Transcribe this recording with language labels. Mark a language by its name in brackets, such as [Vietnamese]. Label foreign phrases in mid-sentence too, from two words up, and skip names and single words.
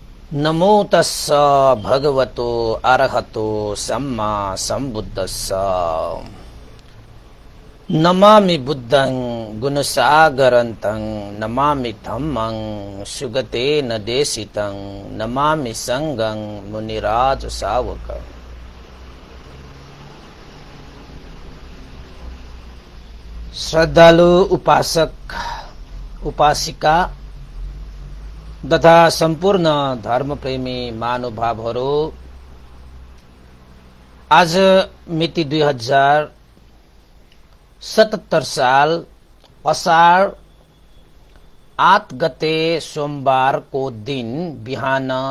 [Pali] नमो तस्स भगवतो अरहतो सम्मा सम्बुद्धस्स। नमामि बुद्धं गुणसागरन्तं नमामि धम्मं सुगतेन देशितं नमामि संघं मुनिराज सावकं। [Nepali] श्रद्धालु उपासक उपासिका तथा सम्पूर्ण धर्मप्रेमी महानुभावहरू, आज मिति 2077 साल असार 8 गते सोमबार को दिन बिहान